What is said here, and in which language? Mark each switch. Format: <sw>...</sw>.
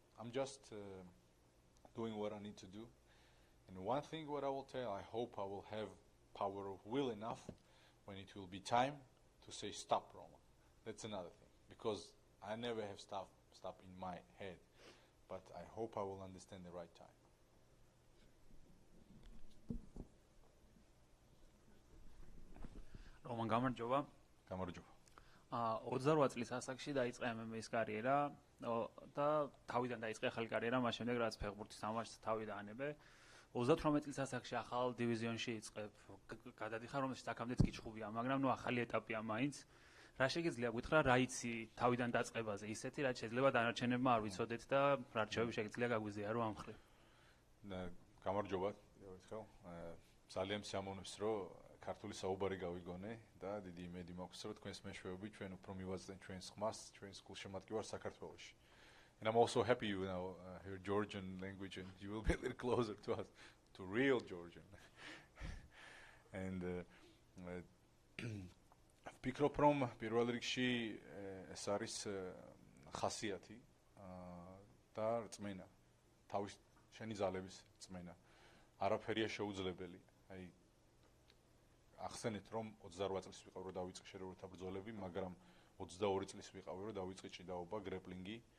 <en>I'm just doing what I need to do. And one thing what I will tell, I hope I will have power of will enough when it will be time to say stop, Roman. That's another thing. Because I never have stop in my head. But I hope I will understand the right time.</en> <ka>Roman გამარჯობა. გამარჯობა. 28 წლის ასაკში დაიწყე MMA-ის კარიერა და თავიდან დაიწყე ახალი კარიერა, მას შემდეგ რაც ფეხბურთის თამაშს თავი დაანებე. 38 წლის ასაკში ახალ დივიზიონში იწყებ. გადადიხარ, რომელშიც აქამდეც კიჩხუბია, მაგრამ ახალი ეტაპია მაინც. რა შეგიძლია გითხრა, რა იცი თავიდან დაწყებაზე ისეთი, რაც შეიძლება დანარჩენებმა არ ვიცოდეთ და რა რჩევები შეგიძლია გაგვიზიარო ამ მხრივ. გამარჯობა, ერთხელ. ძალიან სიამოვნებს, რომ ქართული საუბარი გავიგონე და დიდი იმედი მაქვს, რომ თქვენს მეშვეობით ჩვენ უფრო მივაწდენ ჩვენს ხმას, ჩვენს გულშემატკივარს საქართველოში.</ka> <en>And I'm also happy you now hear Georgian language and you will be a little closer to us, to real Georgian.</en> <ka>And ვფიქრობ, რომ პირველ რიგში ეს არის ხასიათი და რწმენა, თავის შენი ძალების რწმენა. არაფერია შეუძლებელი. აი ახსენეთ, რომ 28 წლის ვიყავ, რომ დავიწყე შერეულთა ბრძოლები, მაგრამ 22 წლის ვიყავი, რომ დავიწყე ჭიდაობა, გრეპლინგი.</ka>